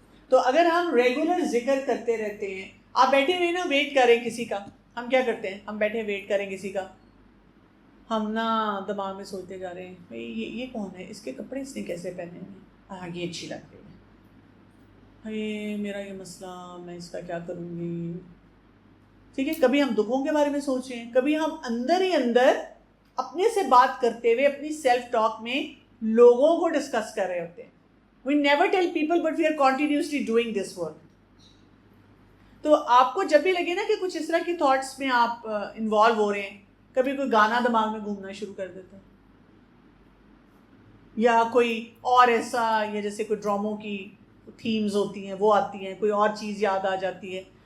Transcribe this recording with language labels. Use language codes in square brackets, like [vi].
[ur] تو اگر ہم ریگولر ذکر کرتے رہتے ہیں، آپ بیٹھے ہوئے نا ویٹ کریں کسی کا، ہم کیا کرتے ہیں؟ ہم بیٹھے ویٹ کریں کسی کا، ہم نا دماغ میں سوچتے جا رہے ہیں بھائی یہ کون ہے، اس کے کپڑے اس نے کیسے پہنے ہیں، ہاں یہ اچھی لگ رہی ہے، یہ میرا یہ مسئلہ میں اس کا کیا کروں گی. ٹھیک ہے. کبھی ہم دکھوں کے بارے میں سوچ رہے ہیں، کبھی ہم اندر ہی اندر اپنے سے بات کرتے ہوئے اپنی سیلف ٹاک میں لوگوں کو ڈسکس کر رہے ہوتے ہیں. [en] We never tell people but we are continuously doing this work. [ur] تو آپ کو جب بھی لگے نا کہ کچھ اس طرح کی تھاٹس میں آپ انوالو ہو رہے ہیں، کبھی کوئی گانا دماغ میں گھومنا شروع کر دیتا ہے، یا کوئی اور ایسا، یا جیسے کوئی ڈراموں کی تھیمز ہوتی ہیں وہ آتی ہیں، کوئی اور چیز یاد آ جاتی ہے.